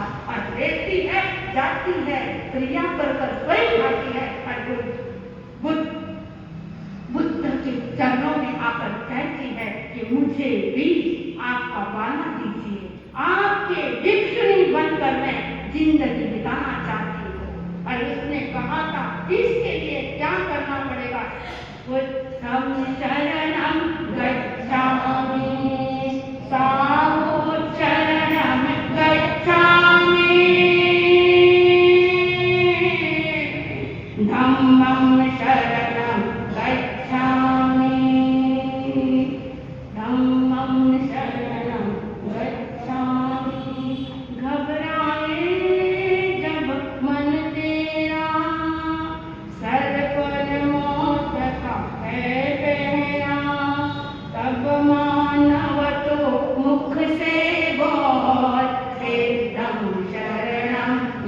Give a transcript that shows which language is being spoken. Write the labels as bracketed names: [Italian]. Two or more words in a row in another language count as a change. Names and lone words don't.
[Hindi] और देखती है, जाती है, क्रिया कर स्वयं भाती है और बुद्ध के चरणों में आकर कहती है कि मुझे भी आपका बाना दीजिए, आपके भिक्षुणी बनकर मैं जिंदगी बिताना चाहती हूँ। और उसने कहा था इसके लिए क्या करना पड़ेगा? [Pali] बुद्धं शरणं गच्छामि, साधु शरणं गच्छामि, धम्मं शरणं गच्छामि, धम्मं शरणं गच्छामि। [Hindi] घबराए जब मन तेरा, सर पर मौत का है पहरा, तब मानव तो मुख से बोल, [Pali] सिद्धं शरणं